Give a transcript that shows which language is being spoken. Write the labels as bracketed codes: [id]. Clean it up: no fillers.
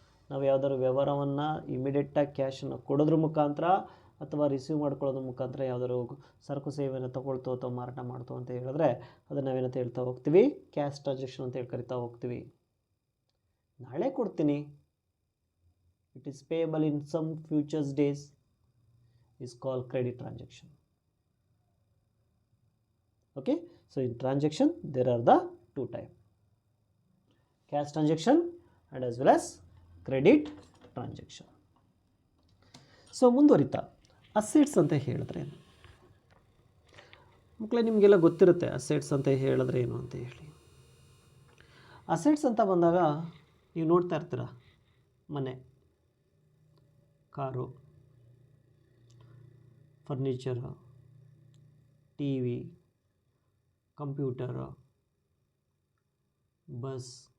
[kn] ನಾವು ಯಾವುದಾದ್ರು ವ್ಯವಹಾರವನ್ನು ಇಮಿಡಿಯೇಟಾಗಿ ಕ್ಯಾಶನ್ನು ಕೊಡೋದ್ರ ಮುಖಾಂತರ ಅಥವಾ ರಿಸೀವ್ ಮಾಡ್ಕೊಳ್ಳೋದ್ರ ಮುಖಾಂತರ ಯಾವುದಾದ್ರು ಸರಕು ಸೇವೆಯನ್ನು ತೊಗೊಳ್ತೋ ಅಥವಾ ಮಾರಾಟ ಮಾಡ್ತೋ ಅಂತ ಹೇಳಿದ್ರೆ, ಅದನ್ನು ನಾವೇನಂತ ಹೇಳ್ತಾ ಹೋಗ್ತೀವಿ, ಕ್ಯಾಶ್ ಟ್ರಾನ್ಸಾಕ್ಷನ್ ಅಂತ ಹೇಳಿ ಕರಿತಾ ಹೋಗ್ತೀವಿ. ನಾಳೆ ಕೊಡ್ತೀನಿ, [en] It is payable in some futures days, is called credit transaction. Okay, so in transaction there are the 2 types, cash transaction and as well as credit transaction. [kn] So ಮುಂದುವರಿತಾ ಅಸೆಟ್ಸ್ ಅಂತ ಹೇಳಿದ್ರೆ ಮಕ್ಕಳೇ, ನಿಮಗೆಲ್ಲ ಗೊತ್ತಿರುತ್ತೆ ಅಸೆಟ್ಸ್ ಅಂತ ಹೇಳಿದ್ರೆ ಏನು ಅಂತ ಹೇಳಿ. ಅಸೆಟ್ಸ್ ಅಂತ ಬಂದಾಗ ನೀವು ನೋಡ್ತಾ ಇರ್ತೀರ, ಮನೆ, car, furniture, T V, computer, bus.